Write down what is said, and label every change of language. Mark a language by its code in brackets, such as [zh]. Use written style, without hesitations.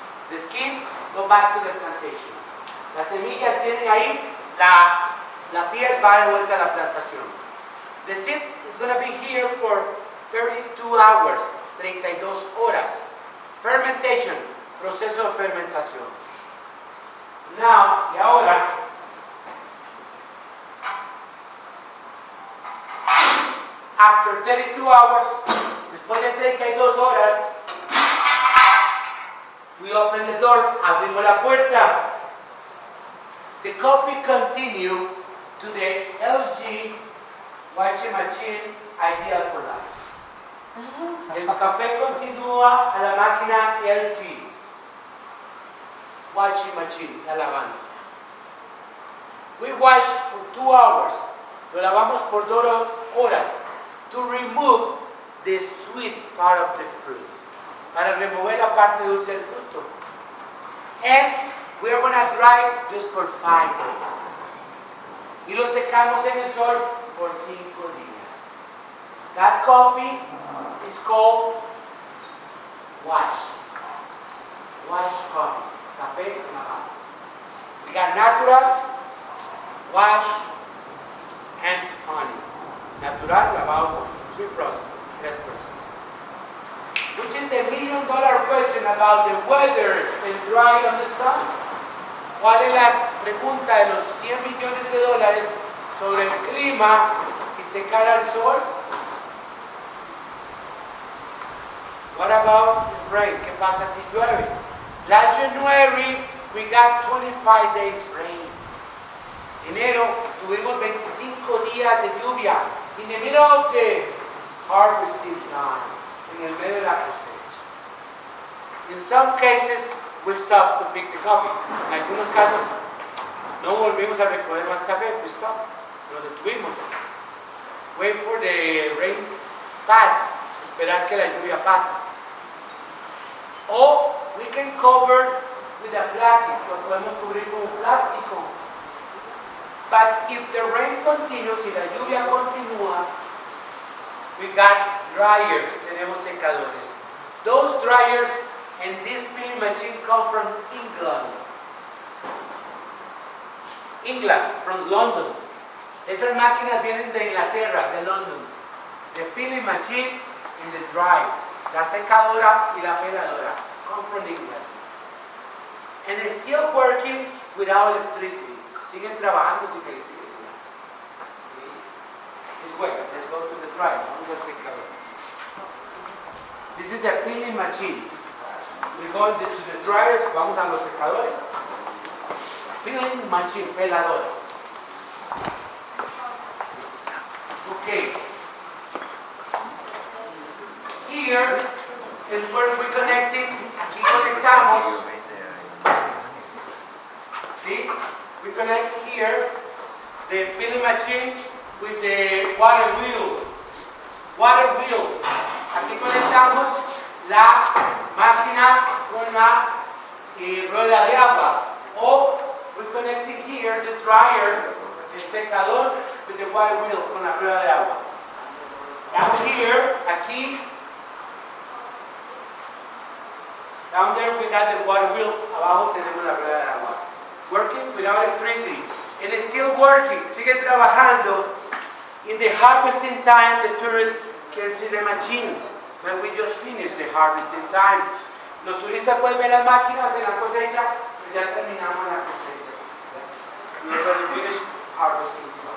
[en] The skin go back to the plantation. [es] Las semillas vienen ahí, la piel va de vuelta a la plantación. [en] The seed is going to be here for 32 hours, [es] 32 horas. [en] Fermentation, [es] proceso de fermentación. [en] Now, [es] y ahora, [en] after 32 hours, [es] después de 32 horas, [en] we open the door, [es] abrimos la puerta. [en] The coffee continue to the LG washing machine ideal for life. [es] El café continúa a la máquina LG washing machine, la lavanda. [en] We wash for 2 hours. [es] Lo lavamos por 2 horas [en] to remove the sweet part of the fruit. [es] Para remover la parte dulce del fruto. [en] And we are going to dry just for 5 days. [es] Y lo secamos en el sol por 5 días. [en] That coffee is called wash. Wash coffee. [es] Café lavado. [en] We got natural, wash, and honey. Natural, lavado, 3 processes, 3 processes. Which is the $1 million question about the weather and dry on the sun? [es] ¿Cuál es la pregunta de los $100 millones sobre el clima y secar al sol? [en] What about the rain? [es] ¿Qué pasa si llueve? [en] Last January, we got 25 days rain. [es] Enero, tuvimos 25 días de lluvia. [en] In the middle of the harvesting time, [es] en el medio de la cosecha. [en] In some cases, we stopped to pick the coffee. [es] En algunos casos, no volvimos a recoger más café. [en] We stopped. [es] Lo detuvimos. [en] Wait for the rain pass. [es] Esperar que la lluvia pase. [en] O we can cover with a plastic. [es] Lo podemos cubrir con un plástico. [en] But if the rain continues, [es] si la lluvia continúa, [en] we got dryers. [es] Tenemos secadores. [en] Those dryers and this milling machine come from England. England, from London. [es] Esas máquinas vienen de Inglaterra, de London. [en] The peeling machine and the dry. [es] La secadora y la peladora [en] come from England. And they're still working without electricity. [es] Siguen trabajando sin electricidad. [en] This way, let's go to the dryer. [es] Vamos al secador. [en] This is the peeling machine. We go to the dryers, [es] vamos a los secadores. [en] Peeling machine, peladora. Okay. Here is where we're connecting. [es] Aquí conectamos. [en] See? We connect here the peeling machine with the water wheel. Water wheel. [es] Aquí conectamos la máquina con la rueda de agua. [en] O we're connecting here the dryer, [es] el secador, [en] with the water wheel [es] con la rueda de agua. [en] Down here, aquí, down there we got the water wheel. [es] Abajo tenemos la rueda de agua. [en] Working without electricity. And it's still working. [es] Sigue trabajando. [en] In the harvesting time, the tourists can see the machines. But we just finished the harvesting time. [es] Los turistas pueden ver las máquinas en la cosecha, pero ya terminamos la cosecha. [en] We already finished harvesting.